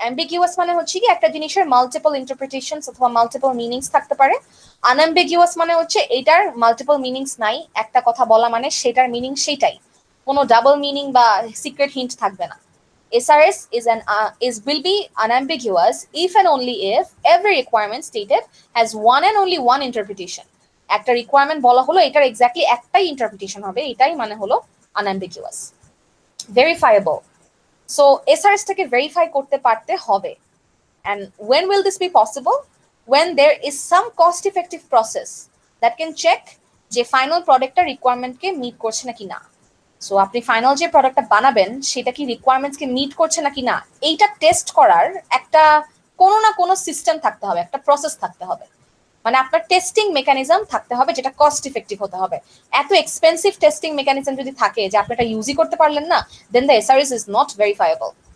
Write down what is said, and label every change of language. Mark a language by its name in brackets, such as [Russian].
[Bangla] Ambiguous মানে হচ্ছে কি একটা জিনিসের মাল্টিপল ইন্টারপ্রিটেশনস অথবা মাল্টিপল মিনিংস থাকতে পারে। আনএম্বিগুয়াস মানে হচ্ছে এটার মাল্টিপল মিনিংস নাই, একটা কথা বলা মানে সেটার মিনিং সেটাই, কোনো ডাবল মিনিং বা সিক্রেট হিন্ট থাকবে না। [English] SRS will be unambiguous if and only if every requirement stated has one and only one interpretation. [Bangla] একটা রিকোয়ারমেন্ট বলা হলো এটার এক্স্যাক্টলি একটাই ইন্টারপ্রিটেশন হবে, এটাই মানে হলো unambiguous. Verifiable. So SRS টাকে ভেরিফাই করতে পারতে হবে। [English] And when will this be possible? When there is some cost effective process that can check [Bangla] যে ফাইনাল প্রোডাক্টটা রিকোয়ারমেন্টকে মিট করছে নাকি না। সো আপনি ফাইনাল যে প্রোডাক্টটা বানাবেন সেটা কি রিকোয়ারমেন্টসকে মিট করছে নাকি না, এইটা টেস্ট করার একটা কোনো না কোনো সিস্টেম থাকতে হবে, একটা প্রসেস থাকতে হবে, মানে আপনার টেস্টিং মেকানিজম থাকতে হবে যেটা কস্ট ইফেক্টিভ হতে হবে। এত এক্সপেন্সিভ টেস্টিং মেকানিজম যদি থাকে যে আপনি এটা ইউজই করতে পারলেন না, [English] Then the SRS is not verifiable.